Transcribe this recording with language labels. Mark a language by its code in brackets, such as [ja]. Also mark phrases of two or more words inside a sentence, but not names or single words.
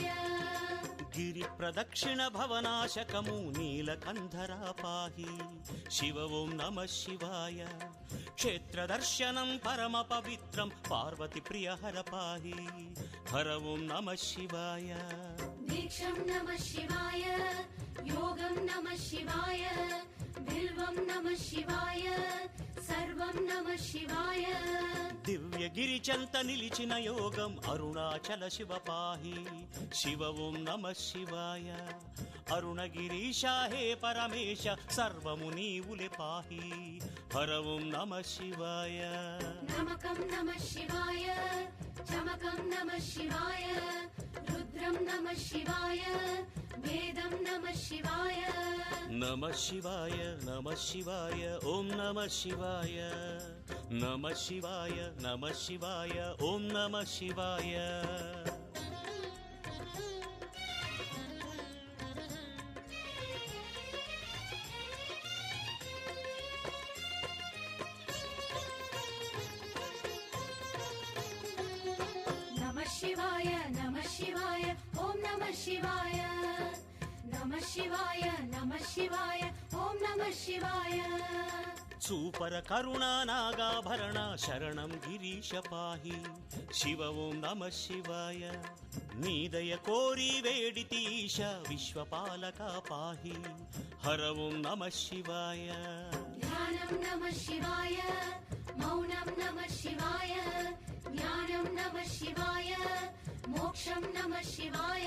[te] గిరి ప్రదక్షిణ భవనాశకము నీలకంధర [sa] పాహి శివ ఓం నమ శివాయ [te] క్షేత్ర దర్శనం పరమ పవిత్రం పార్వతి ప్రియ హర [sa] పాహి హర ఓం నమ శివాయ दीक्षं नमः शिवाय योगं नमः शिवाय बिल्वं नमः शिवाय सर्वं नमः शिवाय [te] దివ్య గిరిచంత నిలిచిన యోగం అరుణాచల శివ [sa] పాహి శివ ఓం నమ శివాయ [te] అరుణగిరీశ హే పరమేశ సర్వము నీవులే [sa] పాహి హర ఓం నమ శివాయ नमकं नमः शिवाय चमकं नमः शिवाय रुद्रं नमः शिवाय वेदं नमः शिवाय నమ శివాయ నమ శివాయ ఓం నమ శివాయ నమ శివాయ నమ శివాయ ఓం నమ శివాయ नमः शिवाय नमः शिवाय ॐ नमः शिवाय नमः शिवाय नमः शिवाय ॐ नमः शिवाय [te] సూపర కరుణా నాగాభరణ శరణం గిరీశ [sa] పాహి శివ ఓం నమ శివాయ [te] నీదయ కోరి వేడితి ఈశ విశ్వపాలక [sa] పాహి హర ఓం నమ శివాయ ధ్యానం నమః శివాయ మౌనం నమః శివాయ జ్ఞానం నమః శివాయ మోక్షం నమః శివాయ